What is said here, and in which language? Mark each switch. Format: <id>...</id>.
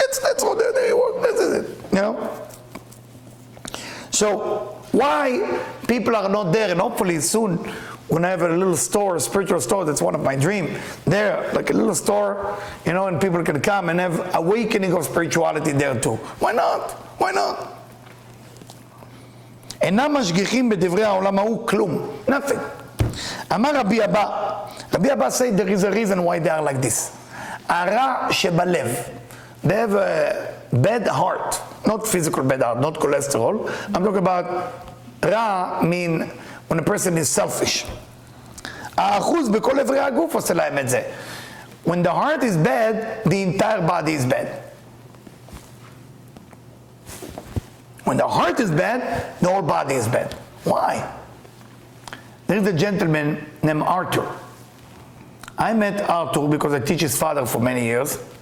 <en>That's what they want. This is it, you know? So why people are not there, and hopefully soon when I have a little store, a spiritual store, that's one of my dreams, there, like a little store, you know, and people can come and have awakening of spirituality there too. Why not? Why not?</en> <he>אינם משגיחים בדברי העולם ההוא כלום.</he> <en>Nothing.</en> <he>אמר רבי אבא</he> <en>said there is a reason why they are like this.</en> <he>הרע שבלב.</he> <en>They have a bad heart. Not physical bad heart, not cholesterol. I'm talking about רע mean when a person is selfish.</en> <he>האחוז בכל אברי הגוף עושה להם את זה.</he> <en>When the heart is bad, the entire body is bad. When the heart is bad, the whole body is bad. Why? There is a gentleman named Arthur. I met Arthur because I teach his father for many years.</en>